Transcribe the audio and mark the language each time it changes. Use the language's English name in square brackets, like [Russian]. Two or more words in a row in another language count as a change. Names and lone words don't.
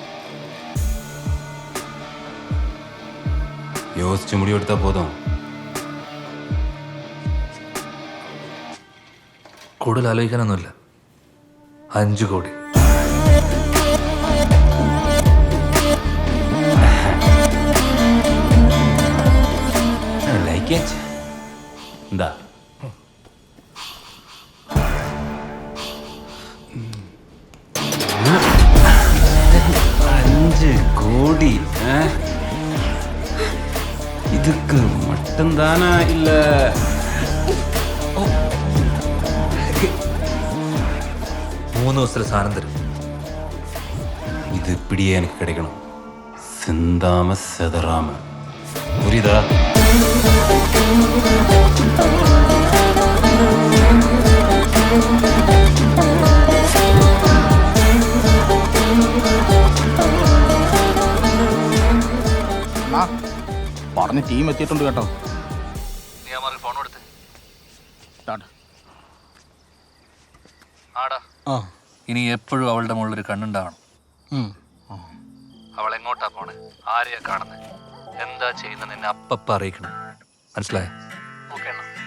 [Tamil] யோசிச்சு முடிவெடுத்தா போதும். [Malayalam] കൂടുതൽ ആലോചിക്കാനൊന്നുമില്ല. 5 കോടി. [English] like it. [Malayalam] എന്താ $5 കോടി? റെഡി. [Tamil] இதுக்கு மட்டும்தானா இல்ல [Malayalam] 3 ദിവസത്തിൽ സാധനം തരും. [Tamil] இது இப்படியே எனக்கு கிடைக்கணும், சிந்தாம செதறாம. புரியுதா? [Malayalam] പറഞ്ഞ ടീം എത്തിയിട്ടുണ്ട് കേട്ടോ. ഫോൺ കൊടുത്ത് ടാറ്റ. ആടാ, ആ ഇനി എപ്പോഴും അവളുടെ മുകളിലൊരു കണ്ണുണ്ടാവണം. ഉം. അവൾ എങ്ങോട്ടാ പോണേ, ആരെയാ കാണുന്നത്, എന്താ ചെയ്യുന്നത് എന്നെ അപ്പപ്പ അറിയിക്കണം. മനസ്സിലായോ? ഓക്കെ അണ്ണാ.